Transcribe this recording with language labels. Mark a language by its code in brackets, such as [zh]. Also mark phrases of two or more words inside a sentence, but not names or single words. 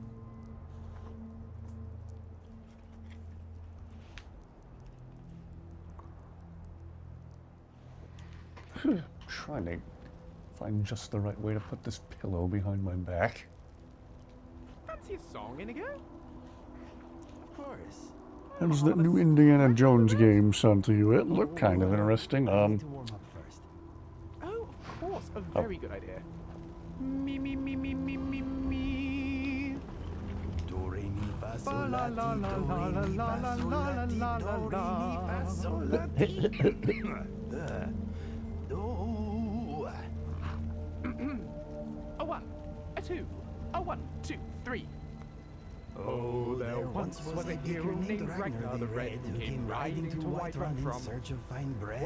[en] Trying to find just the right way to put this pillow behind my back. Fancy a song, INIGO? Of course. How does that new Indiana Jones game sound to you? It looked kind of interesting. I need to warm up first. Oh, of course. A very good idea. Me, me, me, me, me, me, me. Do, re, mi, fa, sol, La, la, la, ti, la, do, re, mi, la, fa, la, sol, la, la, ti, la, do, la, re, mi, la. fa, sol, la, ti. Do. A 1, a 2, a 1, 2, 3. Oh, there once was a hero named Ragnar the Red who came riding to Whiterun in from... search of fine bread.